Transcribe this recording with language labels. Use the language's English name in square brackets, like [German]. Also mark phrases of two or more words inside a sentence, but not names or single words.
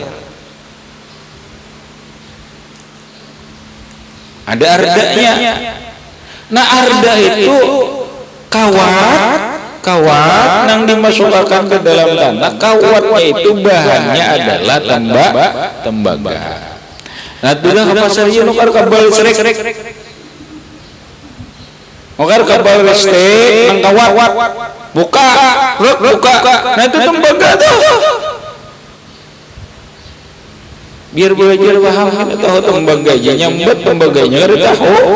[Indonesian] Ada ardanya. Nah, arda itu kawat yang dimasukkan ke dalam tanah. Kawatnya itu bahannya adalah tembaga. [Banjar] Nah, tulah ke pasar ieu nukar kabel listrik. Nukar kabel listrik nang kawat. [Indonesian] Buka. Nah, itu tembaga tuh. Biar belajar paham, kita tahu tembaganya, nyambut tembaganya, kita tahu.